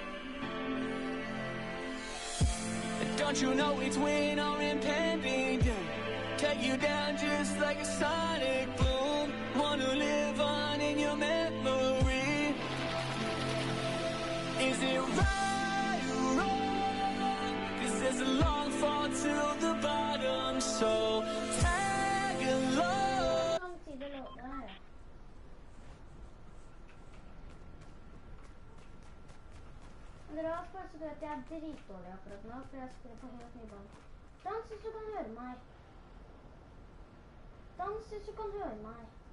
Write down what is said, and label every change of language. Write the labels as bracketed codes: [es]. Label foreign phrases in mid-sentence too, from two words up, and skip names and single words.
[en] Don't you know it's when or impending doom take you down just like a sonic boom? Wanna live on in your memory. Is it right or wrong? 'Cause there's a long fall to the bottom, so tag along. [no] Dere har spørsmål at jeg er dritdårlig akkurat nå, for jeg spiller på helt ny bane. Dans hvis du kan høre meg. Dans hvis du kan høre meg.